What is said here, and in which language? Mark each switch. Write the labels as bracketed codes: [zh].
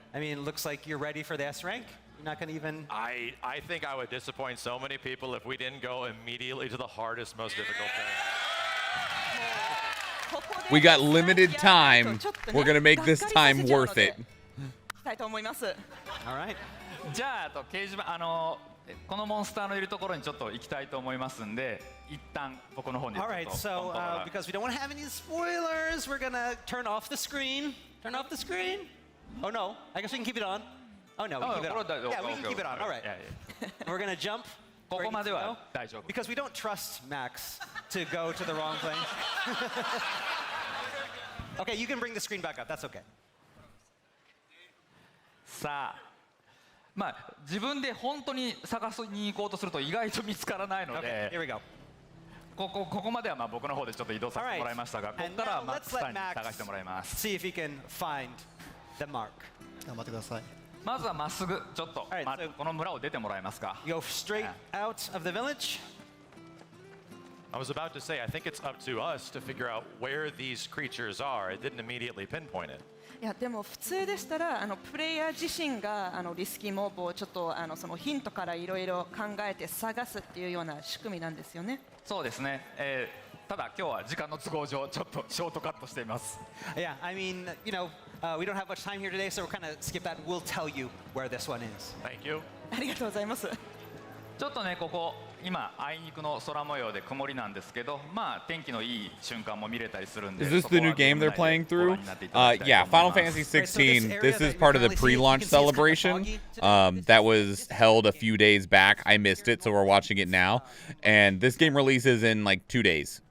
[en] I mean, it looks like you're ready for the S rank. You're not going to even. I think I would disappoint so many people if we didn't go immediately to the hardest, most difficult thing. We got limited time. We're gonna make this time worth it. [ja] したいと思います。 [en] All right. [ja] じゃあ掲示板このモンスターのいるところにちょっと行きたいと思いますんで、一旦僕の方にちょっ [en] All [ja] と [en] right, so because we don't want to have any spoilers, we're going to turn off the screen. Turn off the screen. Oh no, I guess we can keep it on. Oh no, we can keep it on. Yeah, we can keep it on. All right. We're going to jump. [ja] ここまでは大丈夫。 [en] Because we don't trust Max to go to the wrong place. Okay, you can bring the screen back up. That's okay. [ja] さあ、まあ自分で本当に探しに行こうとすると意外と見つからないので、 [en] Okay, here we go. [ja] ここまではまあ僕の方でちょっと移動させてもらいましたが、ここからはマックスさんに探してもらいます。 [en] See if he can find the mark. [ja] 頑張ってください。まずはまっすぐちょっと、この村を出てもらえますか。 [en] Go straight out of the village. I was about to say, I think it's up to us to figure out where these creatures are. It didn't immediately pinpoint it. [ja] いやでも普通でしたらプレイヤー自身がリスキーモブをちょっとそのヒントからいろいろ考えて探すっていうような仕組みなんですよね。そうですね。ただ今日は時間の都合上ちょっとショートカットしています。 [en] Yeah, I mean, we don't have much time here today, so we're kind of skip that. We'll tell you where this one is. Thank you. [ja] ありがとうございます。ちょっとねここ今あいにくの空模様で曇りなんですけど、まあ天気のいい瞬間も見れたりするんで。 [en] Is this the new game they're playing through? Yeah, Final Fantasy 16. This is part of the pre-launch celebration that was held a few days back. I missed it, so we're watching it now. And this game releases in like 2 days.